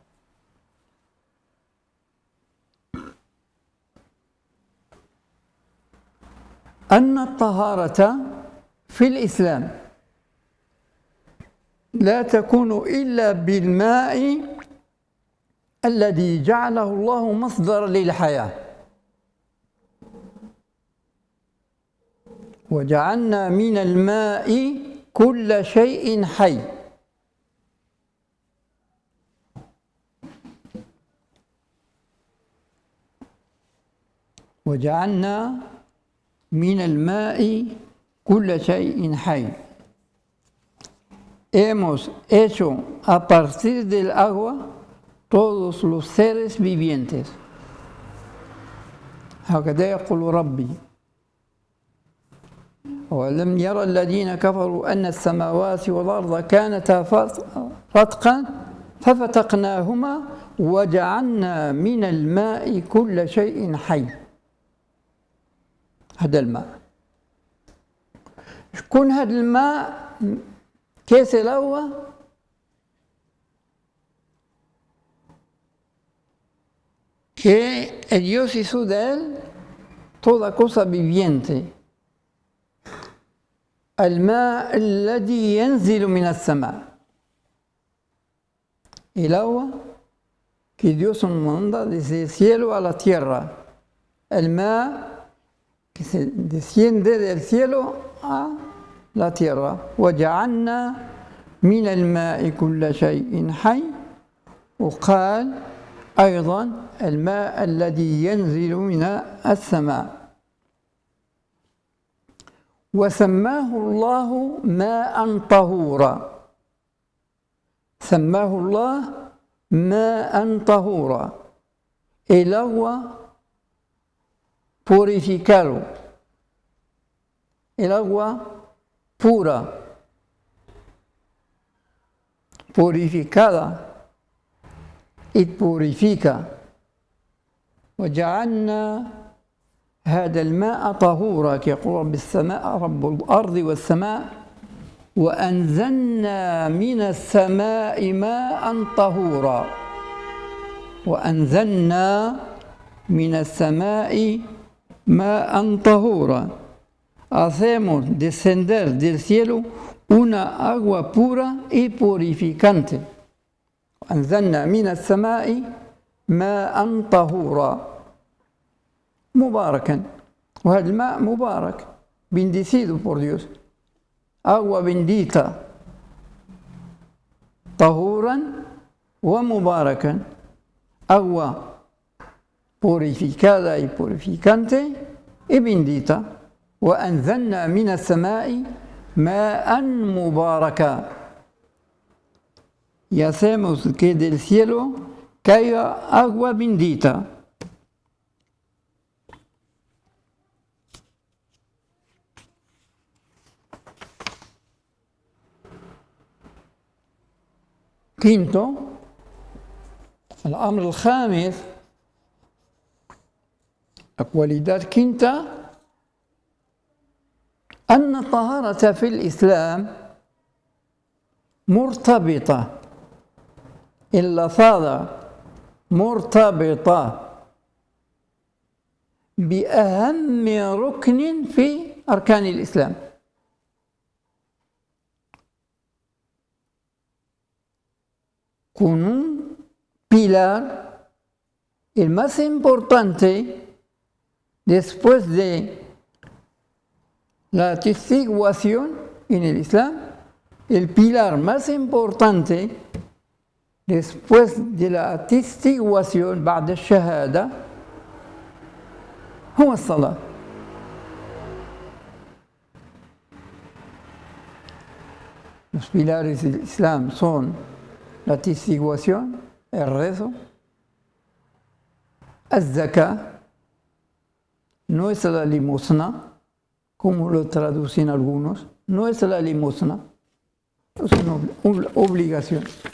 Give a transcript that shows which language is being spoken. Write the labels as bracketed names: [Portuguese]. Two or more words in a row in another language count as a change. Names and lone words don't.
[Arabic] أن الطهارة في الإسلام لا تكون إلا بالماء الذي جعله الله مصدرا للحياة، وجعلنا من الماء كل شيء حي. وجعلنا من الماء كل شيء حي. [Spanish] Hemos hecho a partir del agua todos los seres vivientes. [Arabic] هكذا يقول ربي: ولم يرى الذين كفروا أن السماوات والأرض كانتا رتقا ففتقناهما وجعلنا من الماء كل شيء حي. هذا الماء. شكون هذا الماء؟ كيس الأول [Spanish] que Dios hizo de él toda cosa viviente. [Arabic] الماء الذي ينزل من السماء. [Spanish] El agua que Dios manda desde el cielo a la tierra. El mar que se desciende del cielo a la tierra. [Arabic] وجعلنا من الماء كل شيء حي. وقال أيضا الماء الذي ينزل من السماء. وسماه الله ماء طهورا. سماه الله ماء طهورا. [Spanish] El agua purificado. El agua pura, purificada y purifica. [Arabic] وجعلنا هذا الماء طهورا كيقول رب السماء رب الأرض والسماء وأنزلنا من السماء ماء طهورا. وأنزلنا من السماء ماء طهورا. [Spanish] Hacemos descender del cielo una agua pura y purificante. [Arabic] أنزلنا من السماء ماء طهورا مباركا. وهذا الماء مبارك, [Spanish] bendecido por Dios. Agua bendita, [Arabic] طهورا ومباركا. [Spanish] Agua purificada y purificante y bendita. [Arabic] وأنزلنا من السماء ماء مباركا. [Spanish] Y hacemos que del cielo caiga agua bendita. Quinto, [Arabic] الأمر الخامس, [Spanish] la cualidad quinta, [Arabic] أن الطهارة في الإسلام مرتبطة. اللفظة مرتبطة بأهم ركن في أركان الإسلام. [Spanish] Con un pilar, el más importante después de la atestiguación en el Islam, el pilar más importante después de la atestiguación [Arabic] بعد الشهادة هو الصلاة. [Spanish] Los pilares del Islam son la atestiguación, el rezo, الزكاة, no es la limosna, como lo traducen algunos, no es la limosna, es una obligación.